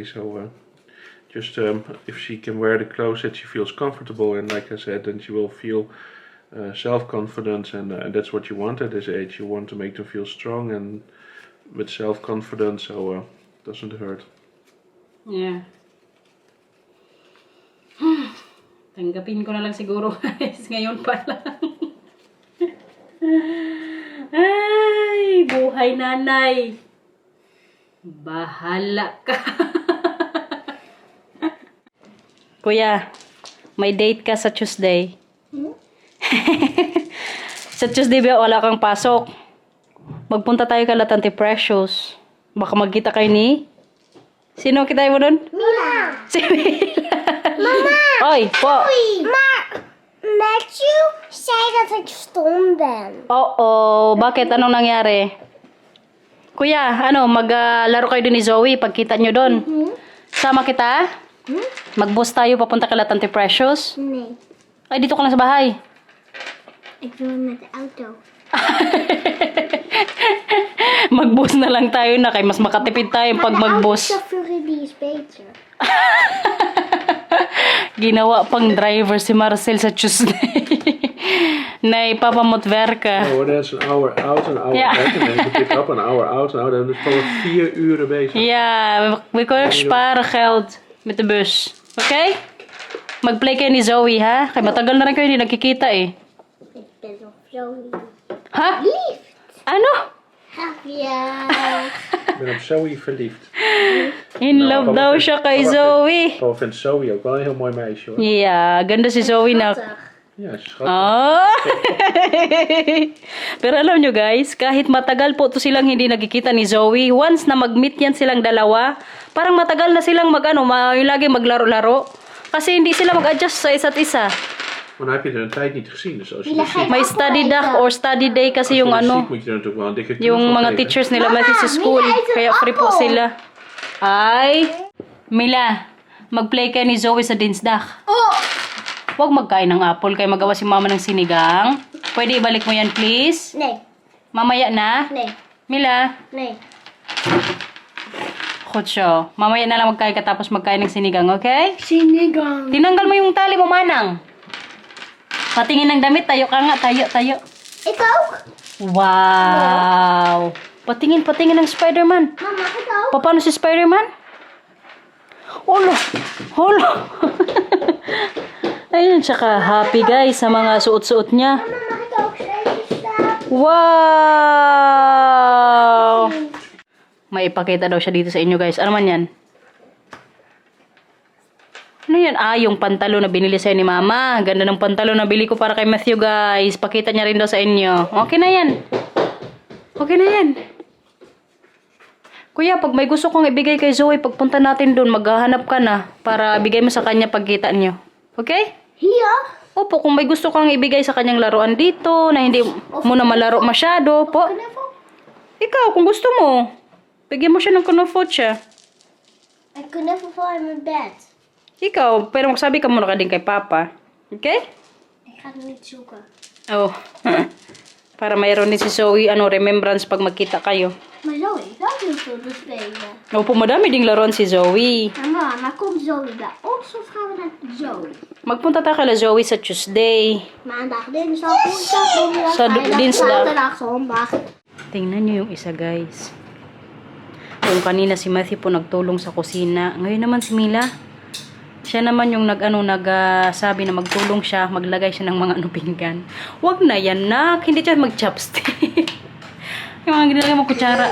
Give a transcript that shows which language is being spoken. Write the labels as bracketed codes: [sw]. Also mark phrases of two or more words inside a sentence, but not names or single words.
[en] So just if she can wear the clothes that she feels comfortable in, like I said, then she will feel self-confidence, and that's what you want at this age. You want to make them feel strong and with self-confidence, so it doesn't hurt. Yeah. [tl] Tanggapin ko na lang siguro guys, ngayon pa lang. Ay, buhay nanay. Bahala ka. Kuya, may date ka sa Tuesday. Sa Tuesday ba wala kang pasok? Magpunta tayo kay Latante Precious. Baka magkita kayo ni... Sino kita mo doon? Mila! Si Mila. Mama! Oy, po. [nl] Matthew zei dat ik stom ben. [tl] Oo, bakit? Anong nangyari? Kuya, maglaro kayo doon ni Zoe pagkita nyo doon. Sama kita? Mag-bus tayo papunta kay Latante Precious? [nl] Nee, [tl] Ay, dito ka lang sa bahay. [nl] ik doe het met de auto. [tl] Mag-bus na lang tayo na kay mas makatipid tayo pag mag-bus. [nl] Chauffeur die is beter. [tl] Ginawa pang driver si Marcel sa Tuesday. Na ipapamotver ka. [en] Oh, that's an hour out, an hour [nl] Ja. [en] back, and then you pick up an hour out, [nl] en dan is het gewoon 4 uren bezig. Ja, we kunnen sparen geld met de bus. Oké? [tl] Mag-play kayo ni Zoe, ha? Kaya matagal na rin kayo hindi nagkikita eh. [nl] Ik ben nog zo lief. [tl] Ha? [nl] Lief! [tl] Ano? [nl] Ja. Ik ben op Zoe verliefd. [tl] In love daw siya kay Zoe. [nl] Papa vindt Zoe ook wel een heel mooi meisje, hoor. [en] Yeah, [tl] ganda si Zoe na. [nl] Ja, schattig. [tl] Oh. Pero alam nyo guys, kahit matagal po to silang hindi nagkikita ni Zoe, once na mag-meet yan silang dalawa, parang matagal na silang yung lagi maglaro-laro. Kasi hindi sila mag-adjust sa isa't isa. [nl] Maar dan heb je er een tijd niet gezien, dus als je dus ziek, [tl] May study dag or [en] study day [tl] kasi yung [nl] ziek moet je er natuurlijk wel een dikke knuffel [tl] yung mga [nl] geven. [tl] teachers nila mati sa school. [nl] Mila, eet een [tl] Kaya free po [nl] appel. [tl] sila. Ay, Mila, Mag-play kayo ni Zoe sa dinsdak. Oh! Huwag magkain ng apple kaya magawa si mama ng sinigang. Pwede ibalik mo yan, please? [nl] Nee, [tl] Mamaya na. [nl] nee, Mila, nee. [tl] Kutso. Mamaya na lang magkain ka tapos magkain ng sinigang, okay? Sinigang. Tinanggal mo yung tali mo, manang. Patingin ng damit. Tayo ka nga. Tayo. [nl] Ik ook. [tl] Wow! Patingin ng Spider-Man. [nl] Mama, ik ook. [tl] Paano si Spider-Man? Holo! Ayun, tsaka happy guys sa mga suot-suot niya. [nl] Mama, mag ik ook even staan? [tl] Wow! May ipakita daw siya dito sa inyo guys. Ano man yan? Ano yan? Yung pantalon na binili sa'yo ni Mama. Ganda ng pantalon na bili ko para kay Matthew guys. Pakita niya rin daw sa inyo. Okay na yan. Kuya, pag may gusto kong ibigay kay Zoe, pagpunta natin doon, maghahanap ka na para bigay mo sa kanya pagkita niyo. Okay? [nl] Hier? [tl] Opo, kung may gusto kang ibigay sa kanyang laruan dito, na hindi mo na malaro masyado, po. [nl] Knuffel? [tl] Ikaw, kung gusto mo, bigyan mo siya ng kunofot siya. [nl] Een knuffel voor in mijn bed. [tl] Ikaw, pero magsabi ka muna ka din kay Papa. Okay? [nl] Ik ga het niet zoeken. [tl] Oh. Para mayroon din si Zoe, remembrance pag magkita kayo. [nl] Maar Zoe, ik wil heel veel te spelen. [tl] Opo, madami ding laruan si Zoe. [nl] Maar komt Zoe bij ons of gaan we naar Zoe? [tl] Magpunta tayo kay Zoe sa Tuesday. [nl] Maandag, dinsdag, woensdag, donderdag, [tl] Sa [nl] vrijdag, [tl] dinsdag. [nl] zaterdag, zondag. [tl] Tingnan niyo yung isa, guys. Yung kanina si Matthew po nagtulong sa kusina. Ngayon naman si Mila. Siya naman yung nagsabi na magtulong siya, maglagay siya ng mga pinggan. Wag na yan, nak. Hindi siya mag-chopstick. Yung mga ginagay mo kutsara.